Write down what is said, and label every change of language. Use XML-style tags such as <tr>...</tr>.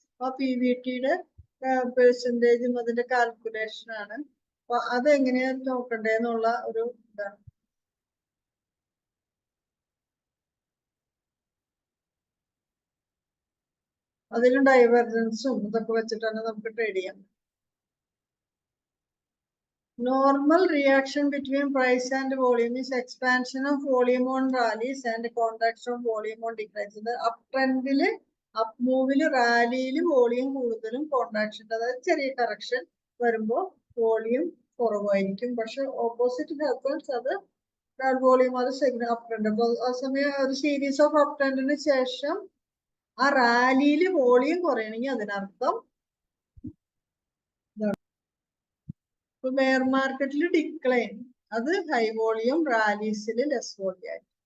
<ml>ആ PVTയുടെ പെർസെൻറ്റേജും അതിന്റെ കാൽക്കുലേഷൻ ആണ്. അപ്പൊ അതെങ്ങനെയാ നോക്കണ്ടേന്നുള്ള ഒരു ഇതാണ്. അതിലും ഡൈവർജൻസും ഇതൊക്കെ വെച്ചിട്ടാണ് നമുക്ക് ട്രേഡ് ചെയ്യാം.</ml> <en>Normal reaction between price and volume is expansion of volume on rallies and contraction of volume on declines. Uptrend up move</en> <ml>റാലിയിൽ വോളിയം കൂടുതലും കോൺട്രാക്ഷൻ, അതായത് ചെറിയ കറക്ഷൻ വരുമ്പോൾ വോളിയം കുറവായിരിക്കും. പക്ഷെ ഓപ്പോസിറ്റ് ഹാപ്പൻസ്, അത് വോളിയം അത് അപ് ട്രെൻഡ്. അപ്പൊ ആ സമയം ഒരു സീരീസ് ഓഫ് അപ് ട്രെൻഡിന് ശേഷം ആ റാലിയിൽ വോളിയം കുറയണമെങ്കിൽ അതിനർത്ഥം ഇപ്പൊ ബെയർ മാർക്കറ്റിൽ ഡിക്ലൈൻ, അത് ഹൈ വോളിയം, റാലീസിൽ ലെസ് വോളിയം ആയിരിക്കും.</ml>